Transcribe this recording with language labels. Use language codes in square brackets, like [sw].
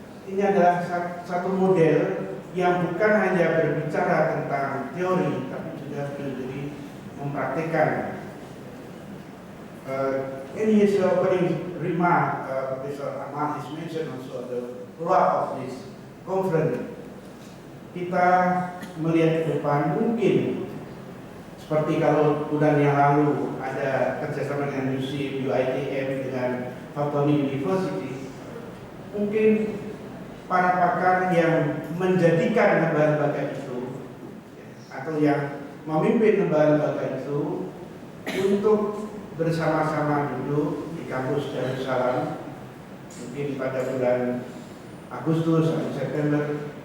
[id] Ini adalah satu model yang bukan hanya berbicara tentang teori, tapi juga berdiri mempraktikkan. [en] In his opening remark, Professor Ahmad has mentioned also the plot of this conference. [id] Kita melihat ke depan mungkin seperti kalau bulan yang lalu ada kerjasama dengan UITM dengan Fathoni University, mungkin para pakar yang menjadikan lembaga-lembaga itu atau yang memimpin lembaga-lembaga itu untuk bersama-sama duduk di kampus Darussalam mungkin pada bulan Agustus atau September.